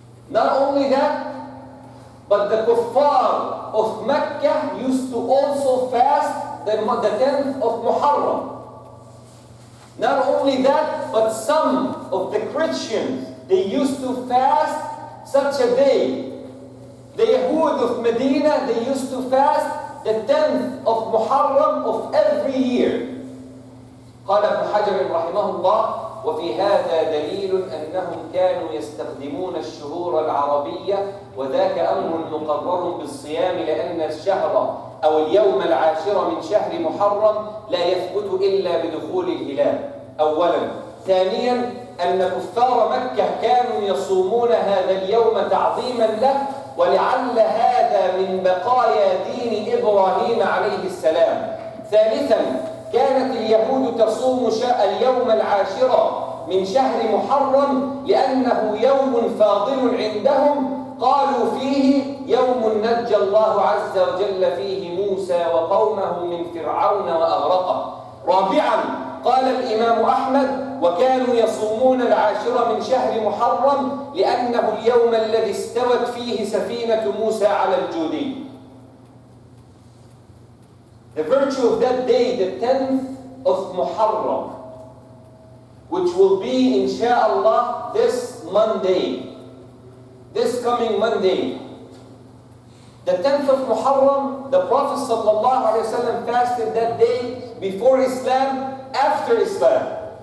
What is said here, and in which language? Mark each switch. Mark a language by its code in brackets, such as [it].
[en] Not only that, but the kuffar of Mecca used to also fast the 10th of Muharram. Not only that, but some of the Christians, they used to fast such a day. The Yahud of Medina, they used to fast the 10th of Muharram of every year. [ar] قال ابن حجر رحمه الله: وفي هذا دليل أنهم كانوا يستخدمون الشهور العربية، وذاك أمر مقرر بالصيام، لأن الشهر أو اليوم العاشر من شهر محرم لا يثبت إلا بدخول الهلال أولا. ثانيا أن كفار مكة كانوا يصومون هذا اليوم تعظيما له، ولعل هذا من بقايا دين إبراهيم عليه السلام. ثالثا كانت اليهود تصوم اليوم العاشر من شهر محرم لأنه يوم فاضل عندهم، قالوا فيه يوم نجى الله عز وجل فيه موسى وقومه من فرعون وأغرقه. رابعا قال الإمام أحمد: وكانوا يصومون العاشر من شهر محرم لأنه اليوم الذي استوت فيه سفينة موسى على الجودي. [en] The virtue of that day, the 10th of Muharram, which will be, insha'Allah, this Monday, this coming Monday. The 10th of Muharram, the Prophet ﷺ fasted that day before Islam, after Islam.